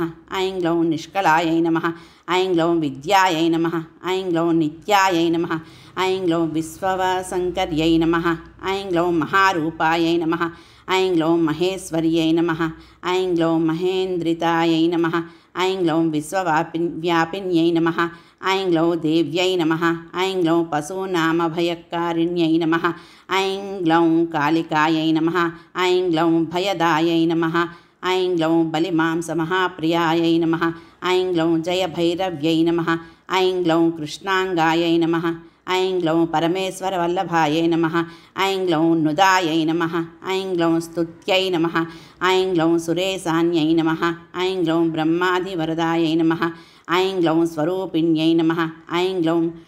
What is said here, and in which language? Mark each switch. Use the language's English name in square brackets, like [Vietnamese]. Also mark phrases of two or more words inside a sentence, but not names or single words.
[Sanskrit] ఐం గ్లౌం నిష్కళాయై నమః. ఐం గ్లౌం విద్యాయై నమః. ఐం గ్లౌం నిత్యాయై నమః. ఐం గ్లౌం విశ్వవసంకర్యై నమః. ఐం గ్లౌం మహారూపాయై నమః. ఐం గ్లౌం మహేశ్వర్యై నమః. ఐం గ్లౌం మహేంద్రితాయై నమః. ఐం గ్లౌం విశ్వవ్యాపిన్యై నమః. ऐं ग्लौं देव्यै नमः ऐं ग्लौं पशूनामभयकारिण्यै नमः ऐं ग्लौं कालिकायै नमः ऐं ग्लौं भयदायै नमः ऐं ग्लौं बलिमांसमहाप्रियायै नमः ऐं ग्लौं जयभैरव्यै नमः ऐं ग्लौं कृष्णाङ्गायै नमः ऐं ग्लौं परमेश्वरवल्लभायै नमः ऐं ग्लौं नुदायै नमः ऐं ग्लौं स्तुत्यै नमः ऐं ग्लौं सुरेशान्यै नमः ऐं ग्लौं ब्रह्मादिवरदायै नमः ऐं ग्लौं स्वरूपिण्यै नमः ऐं ग्लौं